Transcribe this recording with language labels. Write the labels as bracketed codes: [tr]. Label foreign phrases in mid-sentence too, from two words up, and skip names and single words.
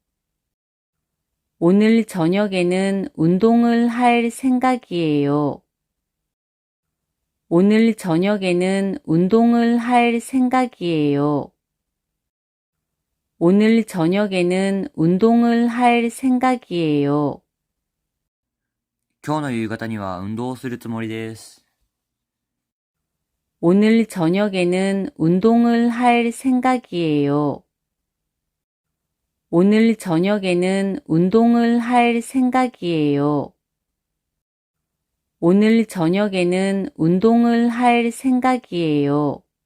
[ko] 오늘 저녁에는 운동을 할 생각이에요. 오늘 저녁에는 운동을 할 생각이에요. 오늘 저녁에는 운동을 할 생각이에요. [ja] 今日の夕方には運動をするつもりです。 [ko] 오늘 저녁에는 운동을 할 생각이에요. 오늘 저녁에는 운동을 할 생각이에요. 오늘 저녁에는 운동을 할 생각이에요.